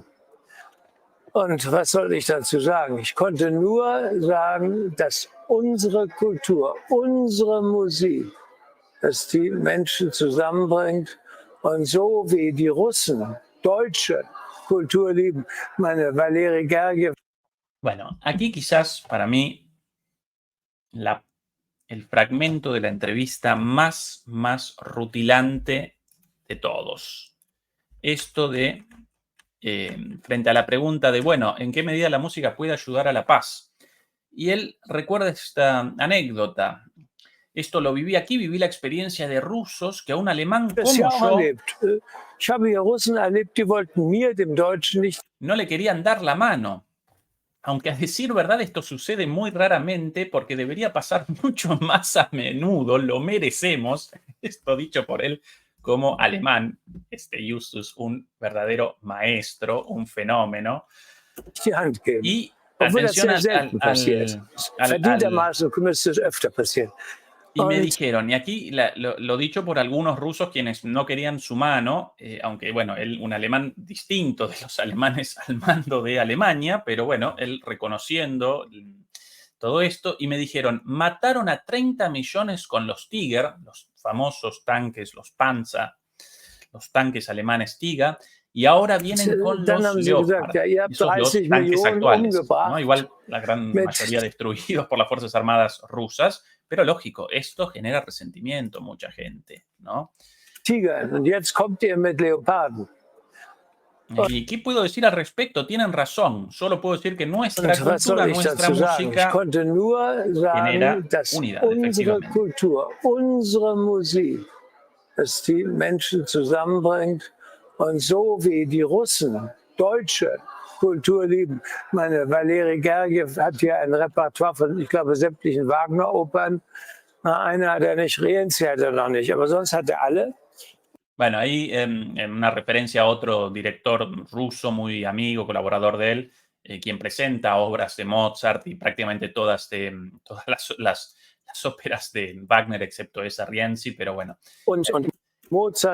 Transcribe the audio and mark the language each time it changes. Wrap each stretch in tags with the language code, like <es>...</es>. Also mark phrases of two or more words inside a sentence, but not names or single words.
<de>Und was soll ich dazu sagen? Ich konnte nur sagen, dass unsere Kultur, unsere Musik, dass die Menschen zusammenbringt und so wie die Russen deutsche Kultur lieben, meine Valery Gergiev.</de> <es>Bueno, aquí quizás para mí el fragmento de la entrevista más rutilante de todos. Esto de, frente a la pregunta de, bueno, ¿en qué medida la música puede ayudar a la paz? Y él recuerda esta anécdota. Esto lo viví aquí, viví la experiencia de rusos que a un alemán como yo</es> <de>Ich habe hier Russen erlebt, die wollten mir, dem Deutschen, nicht.</de> <es>No le querían dar la mano. Aunque a decir verdad esto sucede muy raramente porque debería pasar mucho más a menudo, lo merecemos, esto dicho por él como alemán, Justus, un verdadero maestro, un fenómeno.</es> <de>Die Hand geben.</de> <es>Y</es> <de>Obwohl das</de> <es>atención</es> <de>sehr selten passiert. Verdientermaßen müsste es öfter passieren.</de> <es>Y me dijeron, y aquí lo dicho por algunos rusos quienes no querían su mano, aunque bueno, él un alemán distinto de los alemanes al mando de Alemania, pero bueno, él reconociendo todo esto, y me dijeron, mataron a 30 millones con los Tiger, los famosos tanques, los Panzer, los tanques alemanes Tiger, y ahora vienen con los Leopard, esos los tanques actuales, ¿no? Igual la gran mayoría destruidos por las Fuerzas Armadas rusas, pero lógico, esto genera resentimiento en mucha gente, ¿no?</es> <de>Tiger, und jetzt kommt ihr mit Leoparden.</de> <es>¿Y qué puedo decir al respecto? Tienen razón. Solo puedo decir que nuestra cultura, nuestra música</es> <de>Ich konnte nur</de> <es>genera</es> <de>sagen, dass</de> <es>unidad,</es> <de>unsere</de> <es>efectivamente.</es> <de>Kultur, unsere Musik, dass die Menschen zusammenbringt und so wie die Russen deutsche Kultur lieben. Meine Valery Gergiev hat hier ein Repertoire von, ich glaube, sämtlichen Wagner-Opern. Eine hat er nicht, Rienzi hat er noch nicht, aber sonst hat er alle.</de> <es>Bueno, ahí una referencia a otro director ruso muy amigo, colaborador de él, quien presenta obras de Mozart y prácticamente todas las óperas de Wagner, excepto esa Rienzi, pero bueno.</es> <de>Und Mozart,</de>